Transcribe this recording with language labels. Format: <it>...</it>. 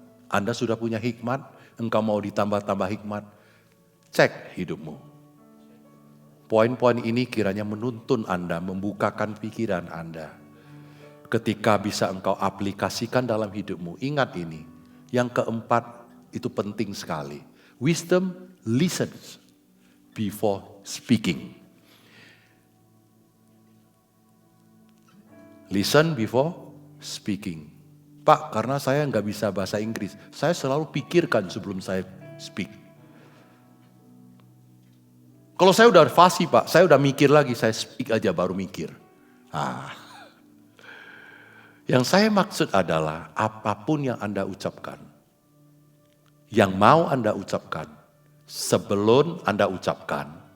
<id>Anda sudah punya hikmat? Engkau mau ditambah-tambah hikmat? Cek hidupmu. Poin-poin ini kiranya menuntun Anda, membukakan pikiran Anda. Ketika bisa engkau aplikasikan dalam hidupmu, ingat ini. Yang keempat itu penting sekali.</id> <en>Wisdom listens before speaking. Listen before speaking.</en> <id>Pak, karena saya nggak bisa bahasa Inggris, saya selalu pikirkan sebelum saya speak. Kalau saya udah fasih Pak, saya udah mikir lagi, saya speak aja baru mikir. Yang saya maksud adalah apapun yang Anda ucapkan, yang mau Anda ucapkan, sebelum Anda ucapkan.</id>